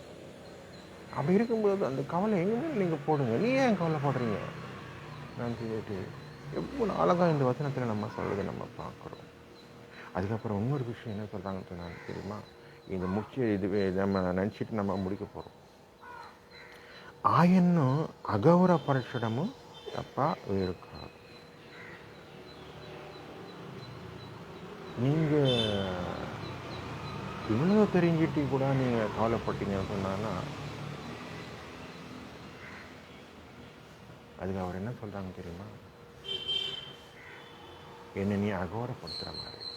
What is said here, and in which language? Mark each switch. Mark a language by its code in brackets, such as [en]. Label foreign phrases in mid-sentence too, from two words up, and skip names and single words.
[ta] அப்படி இருக்கும்போது அந்த கவலை எங்கே நீங்கள் போடுங்க, நீ ஏன் கவலைப்படுறீங்க நான் சொல்லிட்டு எவ்வளோ அழகாக இந்த வசனத்தில் நம்ம சொல்கிறத நம்ம பார்க்குறோம். அதுக்கப்புறம் இன்னொரு விஷயம் என்ன சொல்கிறாங்கன்னு சொன்னாங்க தெரியுமா? இந்த இதுவே நம்ம நினச்சிட்டு நம்ம முடிக்க போகிறோம். [te] ఆయన్ను అగౌరవపరచడము తప్ప వేరు కాదు. [ta] நீங்கள் இவ்வளோ தெரிஞ்சிட்டு கூட நீங்கள் கவலைப்பட்டீங்கன்னு சொன்னான்னா அதுக்கு அவர் என்ன சொல்கிறாங்க தெரியுமா? என்னை நீ அகௌரவப்படுத்துகிற மாதிரி.